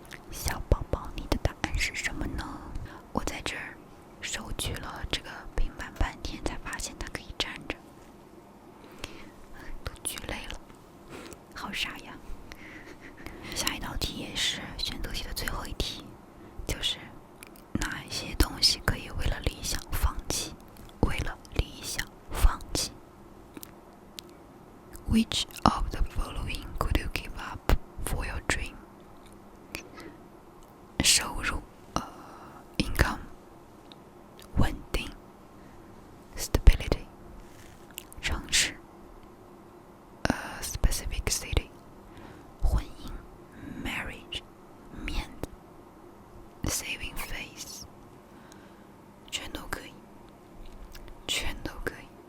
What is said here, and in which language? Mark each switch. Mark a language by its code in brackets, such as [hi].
[zh] 小宝宝，你的答案是什么呢？我在这儿手举了这个平板半天，才发现它可以站着，都举累了，好傻呀。下一道题也是选择题的最后一题，就是哪一些东西可以为了理想放弃？为了理想放弃。 [en] Which of the following could you give up for your dream? [zh] 收入 [en] income [zh] 稳定 [en] stability [zh] 城市 [en] specific city [zh] 婚姻 [en] marriage [zh] 面子 [en] saving face [zh] 全都可以，全都可以。